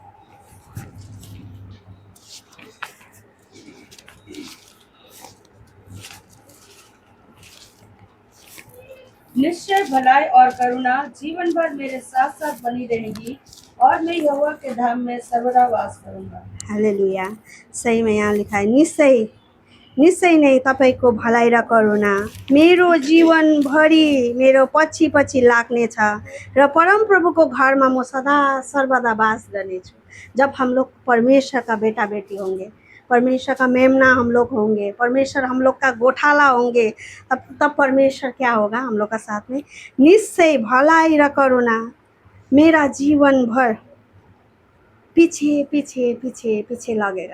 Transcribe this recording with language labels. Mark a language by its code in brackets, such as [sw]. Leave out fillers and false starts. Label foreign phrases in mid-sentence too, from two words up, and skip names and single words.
[hi] निश्चय भलाई और करुणा जीवन भर मेरे साथ साथ बनी रहेगी और मैं यहोवा के धाम में सर्वदा वास करूंगा। [ne] हालेलुया। [hi] सही में यहाँ लिखा है, [ne] निश्चय निश्चय नै तपाईँको भलाइ र करुणा मेरो जीवनभरि मेरो पछि पछि लाग्नेछ र परमप्रभुको घरमा म सदा सर्वदा वास गर्नेछु। [hi] जब हम लोग परमेश्वर का बेटा बेटी होंगे, परमेश्वर का मेमना हम लोग होंगे, परमेश्वर हम लोग का गोठाला होंगे, तब परमेश्वर क्या होगा हम लोग का साथ में? निश्चय भलाई र करुणा मेरा जीवन भर पीछे पीछे पीछे पीछे लगेगा।